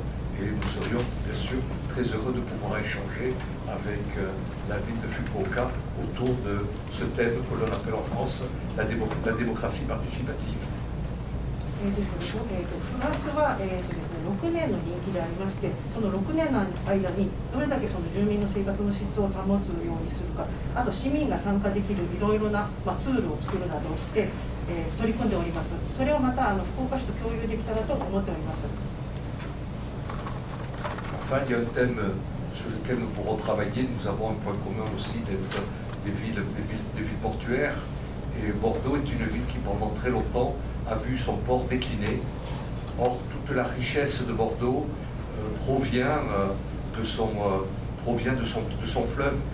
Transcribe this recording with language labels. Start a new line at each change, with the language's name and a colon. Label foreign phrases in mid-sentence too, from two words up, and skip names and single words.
French: Et nous serions bien sûr très heureux de pouvoir échanger avec la ville de Fukuoka autour de ce thème que l'on appelle en France la démocratie participative.
Japanese: フランスは、6年の任期でありまして、その6年の間にどれだけその住民の生活の質を保つようにするか、あと市民が参加できるいろいろな、ツールを作るなどをして、取り組んでおります。それをまた福岡市と共有できたらと思っております。
French: Enfin, il y a un thème sur lequel nous pourrons travailler. Nous avons un point commun aussi d'être des villes portuaires. Et Bordeaux est une ville qui, pendant très longtemps, a vu son port décliner. Or, toute la richesse de Bordeaux provient de son fleuve.